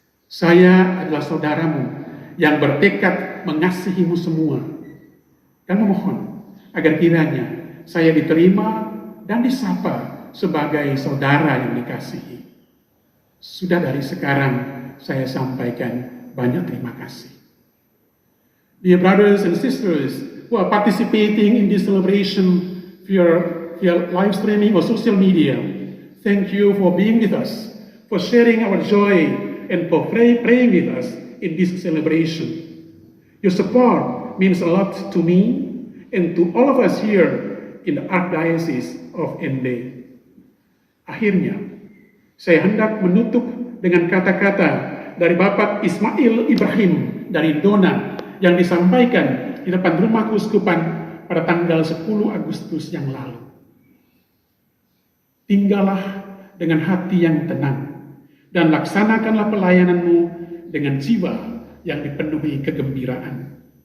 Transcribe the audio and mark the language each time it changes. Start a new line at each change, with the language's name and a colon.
Indonesian: Saya adalah saudaramu yang bertekad mengasihimu semua dan memohon agar kiranya saya diterima dan disapa sebagai saudara yang dikasihi. Sudah dari sekarang saya sampaikan banyak terima kasih.
English: Dear brothers and sisters who are participating in this celebration via live streaming or social media, thank you for being with us, for sharing our joy, and for praying with us in this celebration. Your support means a lot to me and to all of us here in the Archdiocese of Ende.
Indonesian: Akhirnya, saya hendak menutup dengan kata-kata dari Bapak Ismail Ibrahim dari Dona yang disampaikan di depan rumah keuskupan pada tanggal 10 Agustus yang lalu. Tinggallah dengan hati yang tenang dan laksanakanlah pelayananmu dengan jiwa yang dipenuhi kegembiraan.